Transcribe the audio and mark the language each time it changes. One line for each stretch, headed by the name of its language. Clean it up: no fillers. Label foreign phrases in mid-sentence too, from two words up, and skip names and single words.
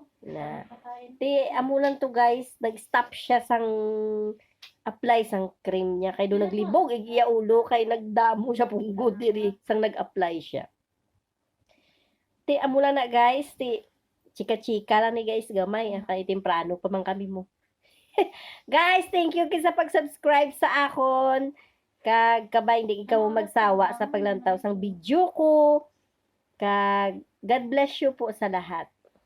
Hiligaynon: Na amo lang to guys, nag-stop siya sang apply sang cream niya kay do naglibog iya ulo kay nagdamo siya punggod diri sang nag-apply siya. Amo lang na guys, chika-chika lang ni guys gamay kay temprano pa man kami mo. Guys,
English: thank you
Hiligaynon: sa pag-subscribe sa akon. Kag kabay hindi ikaw magsawa sa paglantaw sang video ko. Kag
English: God bless you
Hiligaynon: po sa lahat.